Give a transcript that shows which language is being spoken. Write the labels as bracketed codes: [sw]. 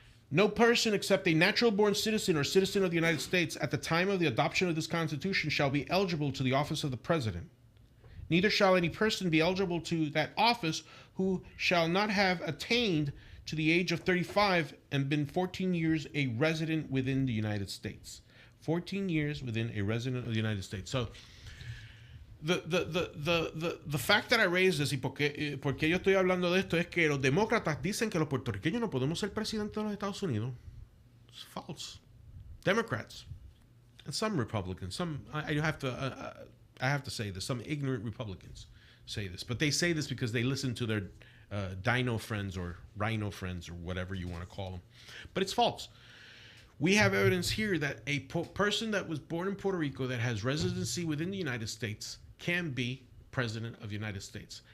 [en] No person except a natural-born citizen or citizen of the United States at the time of the adoption of this Constitution shall be eligible to the office of the president. Neither shall any person be eligible to that office who shall not have attained to the age of 35 and been 14 years a resident within the United States." 14 years within a resident of the United States. So the fact that I raised this [es] y porque yo estoy hablando de esto es que los demócratas dicen que los puertorriqueños no podemos ser presidentes de los Estados Unidos. [en] It's false. Democrats and some Republicans, I have to say this, some ignorant Republicans say this, but they say this because they listen to their dino friends or rhino friends or whatever you want to call them. But it's false. We have evidence here that a person that was born in Puerto Rico that has residency within the United States can be president of the United States.